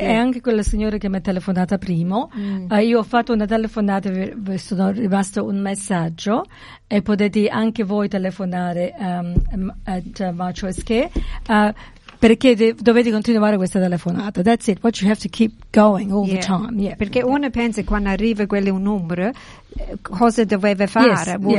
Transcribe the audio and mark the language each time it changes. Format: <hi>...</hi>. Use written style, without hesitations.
<it>E anche quella signora che mi ha telefonato prima. Io ho fatto una telefonata. Sono rimasto un messaggio, e potete anche voi telefonare at My Choice Care, perché dovete continuare questa telefonata.</it> <en>That's it, but you have to keep going all the time. Yeah.</en> <it>Perché uno pensa, quando arriva quello un numero, cosa doveva fare?</it>